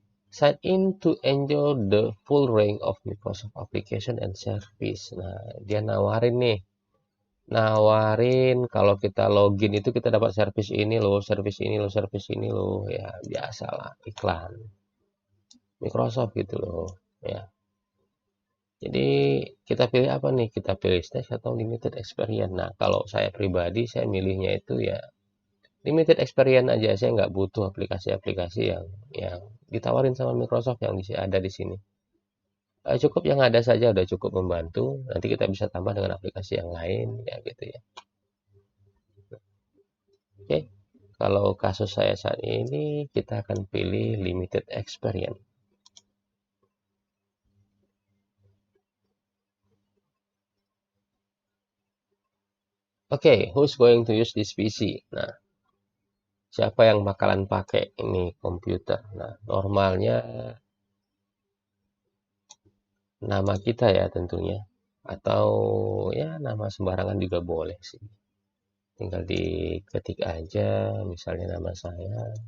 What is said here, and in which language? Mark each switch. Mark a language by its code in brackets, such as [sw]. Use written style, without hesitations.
[en] Sign in to enjoy the full range of Microsoft application and service. [id] Nah, dia nawarin nih. Nawarin kalau kita login itu kita dapat service ini loh, service ini loh, service ini loh. Ya, biasalah iklan Microsoft gitu loh. Ya. Jadi kita pilih apa nih? Kita pilih Stage atau Limited Experience. Nah, kalau saya pribadi saya milihnya itu ya Limited Experience aja. Saya nggak butuh aplikasi-aplikasi yang ditawarin sama Microsoft yang ada di sini. Cukup yang ada saja udah cukup membantu. Nanti kita bisa tambah dengan aplikasi yang lain ya gitu ya. Oke. Kalau kasus saya saat ini kita akan pilih limited experience. [en] Oke, who's going to use this PC? Nah, [id] siapa yang bakalan pakai ini komputer. Nah, normalnya nama kita ya tentunya. Atau ya nama sembarangan juga boleh sih. Tinggal diketik aja, misalnya nama saya.